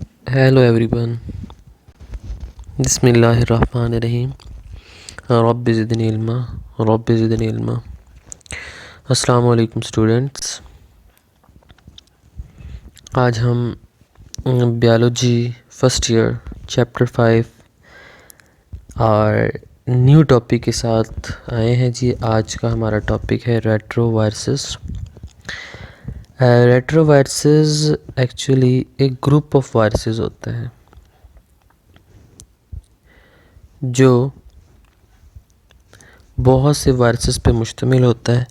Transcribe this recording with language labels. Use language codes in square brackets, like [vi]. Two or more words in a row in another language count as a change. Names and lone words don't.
[en] Hello everyone. [ar] بسم الله الرحمن الرحيم. رب زدني علما. رب زدني علما. السلام عليكم students. [ur] آج ہم [en] Biology first year chapter 5 [ur] और [en] new topic [ur] کے ساتھ آئے ہیں جی. آج کا ہمارا ٹاپک ہے ریٹرووائرسز۔ ریٹرووائرسز ایکچوئلی ایک [en] group of viruses [ur] ہوتا ہے جو بہت سے وائرسز پہ مشتمل ہوتا ہے.